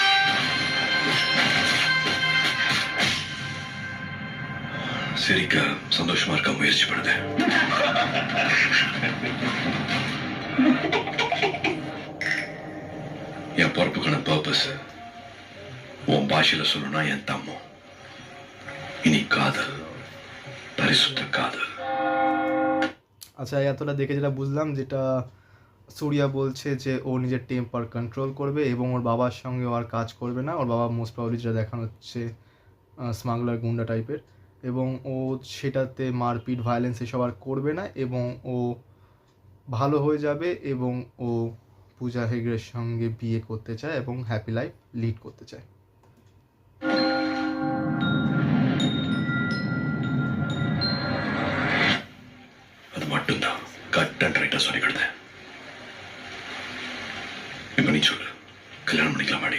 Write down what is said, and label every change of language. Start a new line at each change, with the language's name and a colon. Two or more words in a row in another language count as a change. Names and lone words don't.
Tamil: சிரிக்க சந்தோஷமா இருக்க முயற்சி பண்ணுது. என் பொறுப்புக்கான பர்பஸ் உன் பாஷையில சொல்லணும்னா என் தம்மோ இனி காதல், பரிசுத்த காதல்।
Bangla: আচ্ছা, এতটা দেখে যেটা বুঝলাম, যেটা সূর্যা বলছে যে ও নিজের
English: temper control
Bangla: করবে এবং ওর বাবার সঙ্গে ও আর কাজ করবে না। ওর বাবা
English: most probably
Bangla: যেটা দেখানো হচ্ছে স্মাগলার গুন্ডা টাইপের, এবং ও সেটাতে মারপিট ভায়োলেন্স এসব আর করবে না, এবং ও ভালো হয়ে যাবে, এবং ও পূজা হেগড়ের সঙ্গে বিয়ে করতে চায় এবং
English: happy life lead
Bangla: করতে চায়।
Tamil: அது மட்டும்தான்
English: cut and right-ah
Tamil: சொல்லி கொடுத்தேன். இப்ப நீ சொல்லு, கல்யாணம் பண்ணிக்கலாம் மாடி?